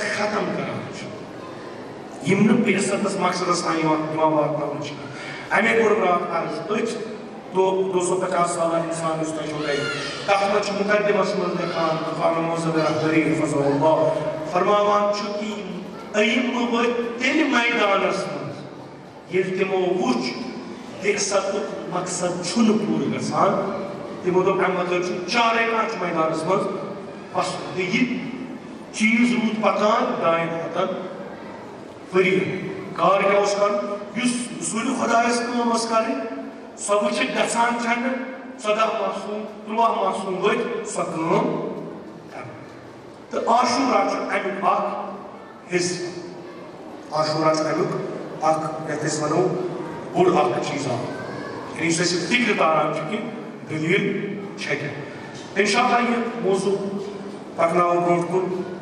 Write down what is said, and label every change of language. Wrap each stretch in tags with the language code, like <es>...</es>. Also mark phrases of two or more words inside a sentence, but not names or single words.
<ks>ختم کران چھِ یِم نہٕ بعثتس مقصدس تام یِوان واتناونہٕ چھِ امے کوٚر راتھ عرض أتھۍ 250 سالہ انسان یُس تۄہہِ چھو گرِ تتھ منٛز چھُ مقدمس منٛز لیکھان خانہ معظم رحبری</ks> <ar>حفظہ اللہ</ar> <ks>فرماوان چھُ کہِ أئمہٕ وٲتۍ تیٚلہِ میدانس منٛز ییٚلہِ تِمو وُچھ بعثتُک مقصد چھُنہٕ پوٗرٕ گژھان تِمو دوٚپ اَمہِ مطلب چھُ چارے کانٛہہ چھُ میدانس منٛز بس یہ چیز رود پکان دائن ہتن ورین کار کیا اس کر یس رسول خدا اس کام اس کرے سب وچھت گژھان چھن 14 معصوم 13 معصوم ورت سۄ کٲم کران تہٕ عاشورہ چھُ امیُک اکھ حصہٕ عاشورہ چھُ امیُک اکھ یتھ أسۍ ونو بوٚڑ اکھ چیٖزا یعنی یُس اَسہِ فکرِ تاران چھُ کہِ دلیٖل چھےٚ کیٛاہ انشاءاللہ یہِ موضوع پکناوو برونٛٹھ کُن</ks>